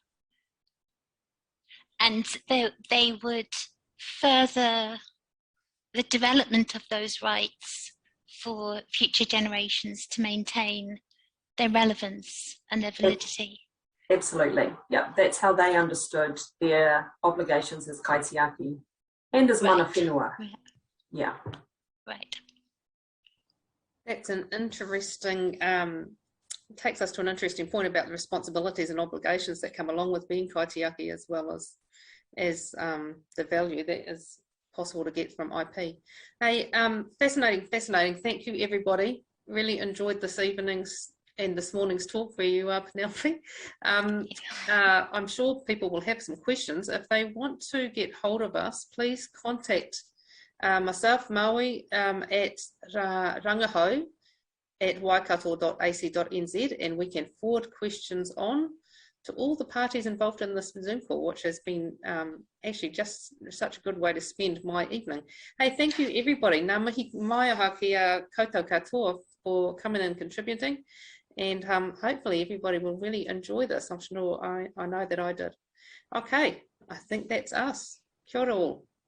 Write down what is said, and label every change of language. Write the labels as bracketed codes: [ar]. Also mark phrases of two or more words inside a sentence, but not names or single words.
[en] And they would further the development of those rights for future generations to maintain their relevance and their validity. Absolutely, yeah. That's how they understood their obligations as kaitiaki and as [mi] mana whenua. [en] Yeah. Right. That's an interesting, takes us to an interesting point about the responsibilities and obligations that come along with being kaitiaki, as well as the value that is possible to get from IP. Hey, fascinating. Thank you, everybody. Really enjoyed this evening's and this morning's talk for you, Penelope. I'm sure people will have some questions. If they want to get hold of us, please contact myself, Maui, at [mi] rangaho@ [en] waikato.ac.nz, and we can forward questions on to all the parties involved in this Zoom call, which has been actually just such a good way to spend my evening. Hey, thank you, everybody. [mi] Ngā mihi mai aha ki a koutou katoa [en] for coming and contributing. And hopefully everybody will really enjoy this. I'm sure I know that I did. Okay, I think that's us. [mi] Kia ora [en] all.